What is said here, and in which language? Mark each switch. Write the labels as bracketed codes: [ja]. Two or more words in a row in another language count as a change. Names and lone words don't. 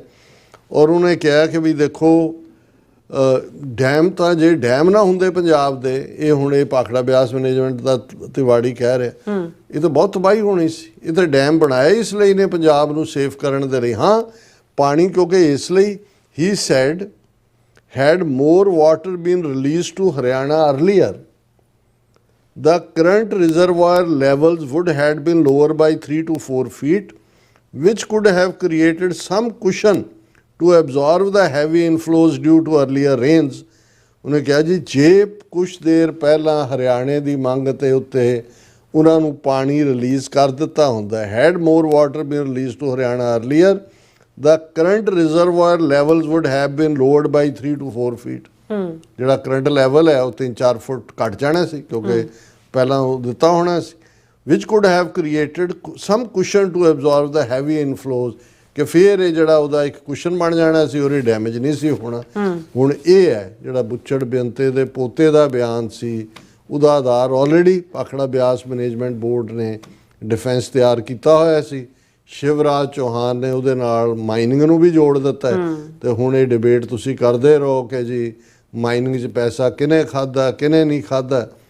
[pa] ਔਰ ਉਹਨੇ ਕਿਹਾ ਕਿ ਵੀ ਦੇਖੋ ਡੈਮ ਤਾਂ ਜੇ ਡੈਮ ਨਾ ਹੁੰਦੇ ਪੰਜਾਬ ਦੇ, ਇਹ ਹੁਣ ਇਹ ਭਾਖੜਾ ਬਿਆਸ ਮੈਨੇਜਮੈਂਟ ਦਾ ਤਿਵਾੜੀ ਕਹਿ ਰਿਹਾ, ਇਹ ਤਾਂ ਬਹੁਤ ਤਬਾਹੀ ਹੋਣੀ ਸੀ। ਇਹ ਤਾਂ ਡੈਮ ਬਣਾਇਆ ਇਸ ਲਈ ਨੇ ਪੰਜਾਬ ਨੂੰ ਸੇਫ ਕਰਨ ਦੇ ਲਈ। ਹਾਂ ਪਾਣੀ ਕਿਉਂਕਿ ਇਸ ਲਈ ਹੀ ਸੈਡ [en] had more water been released to Haryana earlier, the current reservoir levels would have been lower by 3 to 4 feet, which could have created some cushion to absorb the heavy inflows due to earlier rains. [pa] ਉਹਨੇ ਕਿਹਾ ਜੀ ਜੇ ਕੁਛ ਦੇਰ ਪਹਿਲਾਂ ਹਰਿਆਣੇ ਦੀ ਮੰਗ ਤੇ ਉੱਤੇ ਉਹਨਾਂ ਨੂੰ ਪਾਣੀ ਰਿਲੀਜ਼ ਕਰ ਦਿੱਤਾ ਹੁੰਦਾ, [en] had more water been released to Haryana earlier, the current reservoir levels would have been lowered by 3 to 4 feet. [pa] ਜਿਹੜਾ [en] current level [pa] ਹੈ ਉਹ 3-4 ਫੁੱਟ ਘਟ ਜਾਣਾ ਸੀ ਕਿਉਂਕਿ ਪਹਿਲਾਂ ਉਹ ਦਿੱਤਾ ਹੋਣਾ ਸੀ, [en] which could have created some cushion to absorb the heavy inflows, [pa] ਕਿ ਫਿਰ ਇਹ ਜਿਹੜਾ ਉਹਦਾ ਇੱਕ ਕੁਸ਼ਨ ਬਣ ਜਾਣਾ ਸੀ, ਉਹਦੀ ਡੈਮੇਜ ਨਹੀਂ ਸੀ ਹੋਣਾ। ਹੁਣ ਇਹ ਹੈ ਜਿਹੜਾ ਬੁੱਚੜ ਬੇਅੰਤੇ ਦੇ ਪੋਤੇ ਦਾ ਬਿਆਨ ਸੀ, ਉਹਦਾ ਆਧਾਰ ਆਲਰੇਡੀ ਭਾਖੜਾ ਬਿਆਸ ਮੈਨੇਜਮੈਂਟ ਬੋਰਡ ਨੇ ਡਿਫੈਂਸ ਤਿਆਰ ਕੀਤਾ ਹੋਇਆ ਸੀ। ਸ਼ਿਵਰਾਜ ਚੌਹਾਨ ਨੇ ਉਹਦੇ ਨਾਲ ਮਾਈਨਿੰਗ ਨੂੰ ਵੀ ਜੋੜ ਦਿੱਤਾ ਤੇ ਹੁਣ ਇਹ ਡਿਬੇਟ ਤੁਸੀਂ ਕਰਦੇ ਰਹੋ ਕਿ ਜੀ ਮਾਈਨਿੰਗ 'ਚ ਪੈਸਾ ਕਿਹਨੇ ਖਾਧਾ ਕਿਹਨੇ ਨਹੀਂ ਖਾਧਾ।